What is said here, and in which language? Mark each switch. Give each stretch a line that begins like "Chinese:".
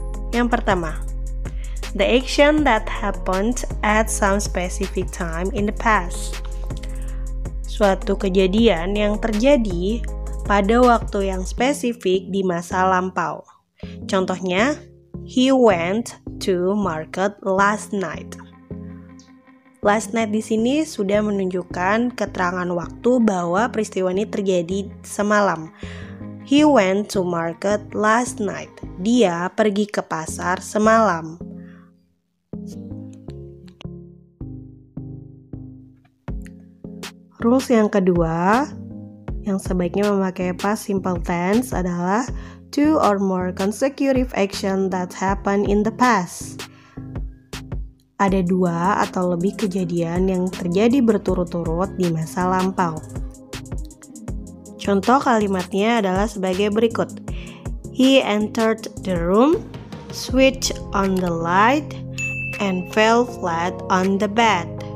Indonesian: Yang pertama,
English: the action that happened at some specific time in the past.
Indonesian: Suatu kejadian yang terjadi pada waktu yang spesifik di masa lampau.
English: Contohnya, he went to market last night.
Indonesian: Last night di sini sudah menunjukkan keterangan waktu bahwa peristiwa ini terjadi semalam.
English: He went to market last night.
Indonesian: Dia pergi ke pasar semalam.
English: Rules
Indonesian: yang kedua, yang sebaiknya memakai
English: past simple tense adalah two or more consecutive action that happen in the past.
Indonesian: Ada dua atau lebih kejadian yang terjadi berturut-turut di masa lampau. Contoh kalimatnya adalah sebagai berikut.
English: He entered the room, switched on the light, and fell flat on the bed.